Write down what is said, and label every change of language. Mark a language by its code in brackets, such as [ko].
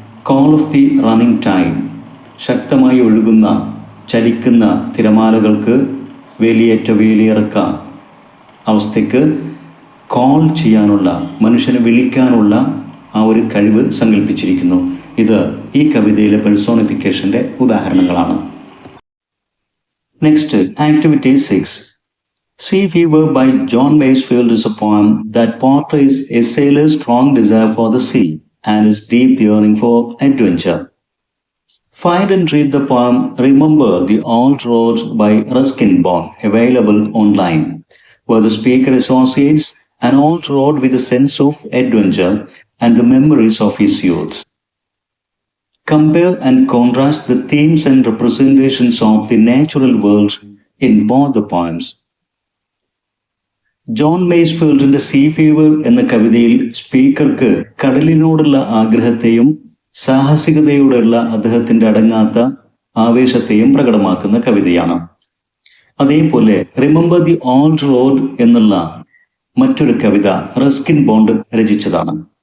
[en] call of the running time, [ml] ശക്തമായി ഒഴുകുന്ന ചലിക്കുന്ന തിരമാലകൾക്ക് വേലിയിറക്ക അവസ്ഥയ്ക്ക് കോൾ ചെയ്യാനുള്ള, മനുഷ്യനെ വിളിക്കാനുള്ള ആ ഒരു കഴിവ് സങ്കല്പിച്ചിരിക്കുന്നു. ഇത് ഈ കവിതയിലെ പേഴ്സോണിഫിക്കേഷൻ്റെ ഉദാഹരണങ്ങളാണ്. [en] Next, activity 6. Sea Fever by John Masefield is a poem that portrays a sailor's strong desire for the sea and his deep yearning for adventure. Find and read the poem Remember the Old Road by Ruskin Bond, available online, where the speaker associates an old road with a sense of adventure and the memories of his youth. Compare and contrast the themes and representations of the natural world in both the poems. [ml] John മേസ്ഫീൽഡിന്റെ see fever എന്ന കവിതയിൽ സ്പീക്കർക്ക് കടലിനോടുള്ള ആഗ്രഹത്തെയും സാഹസികതയോടുള്ള അദ്ദേഹത്തിന്റെ അടങ്ങാത്ത ആവേശത്തെയും പ്രകടമാക്കുന്ന കവിതയാണ്. അതേപോലെ [en] remember the old road [ml] എന്നുള്ള മറ്റൊരു കവിത Ruskin bond രചിച്ചതാണ്.